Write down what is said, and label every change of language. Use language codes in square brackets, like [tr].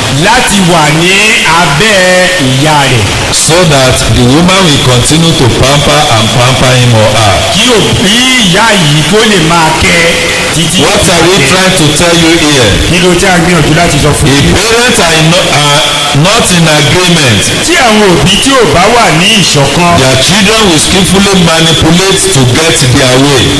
[yo] láti wà ní abẹ́ ìyá rẹ̀. [en] so that the woman will continue to pamper him or her. [yo] kí òbí ìyá yìí kó lè máa kẹ́ títí. [en] What are we trying to tell you here? [yo] kí ló tí a gbìyànjú láti sọ fún [en] If [yo] yín. [en] parents are not in agreement, [yo] tí àwọn òbí tí ò bá wà ní ìṣọ̀kan. [en] their children will skillfully manipulate to get their way.